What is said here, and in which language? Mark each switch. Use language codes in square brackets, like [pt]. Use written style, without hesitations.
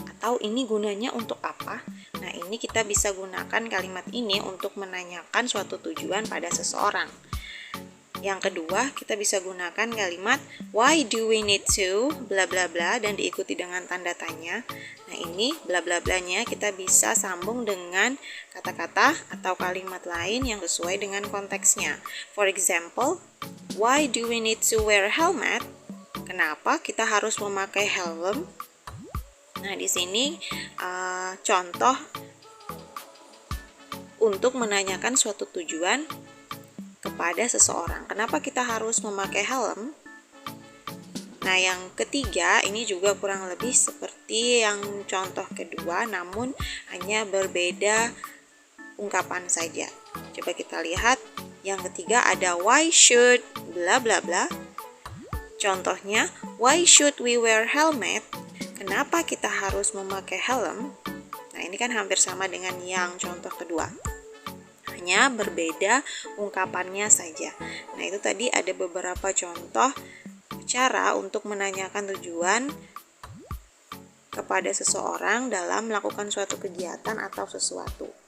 [id] Atau ini gunanya untuk apa? Nah, ini kita bisa gunakan kalimat ini untuk menanyakan suatu tujuan pada seseorang. Yang kedua, kita bisa gunakan kalimat [en] why do we need to bla bla [id] bla dan diikuti dengan tanda tanya. Nah, ini bla bla blanya kita bisa sambung dengan kata-kata atau kalimat lain yang sesuai dengan konteksnya. [en] For example, why do we need to wear a helmet? [id] Kenapa kita harus memakai helm? Nah, di sini contoh untuk menanyakan suatu tujuan kepada seseorang. Kenapa kita harus memakai helm? Nah, yang ketiga ini juga kurang lebih seperti yang contoh kedua, namun hanya berbeda ungkapan saja. Coba kita lihat. Yang ketiga ada [en] why should bla bla bla. Contohnya, why should we wear helmet? [id] Kenapa kita harus memakai helm? Nah, ini kan hampir sama dengan yang contoh kedua. Hanya berbeda ungkapannya saja. Nah, itu tadi ada beberapa contoh cara untuk menanyakan tujuan kepada seseorang dalam melakukan suatu kegiatan atau sesuatu.